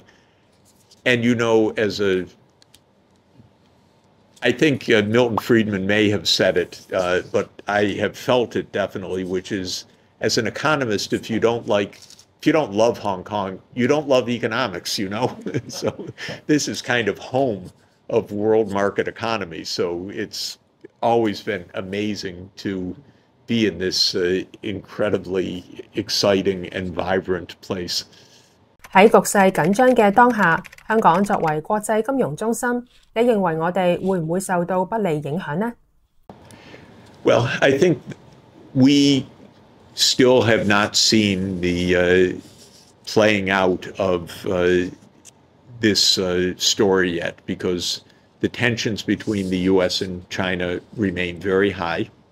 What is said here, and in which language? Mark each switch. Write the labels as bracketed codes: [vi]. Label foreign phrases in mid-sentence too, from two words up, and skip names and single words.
[en] And you know, I think Milton Friedman may have said it, but I have felt it definitely, which is, as an economist, if you don't love Hong Kong, you don't love economics, you know? So this is kind of home of world market economy. So it's always been amazing to be in this incredibly exciting and vibrant place. [yue] 喺局勢緊張嘅當下，香港作為國際金融中心，你認為我哋會唔會受到不利影響呢？ [en] Well, I think we still have not seen the playing out of this story yet because the tensions between the U.S. and China remain very high.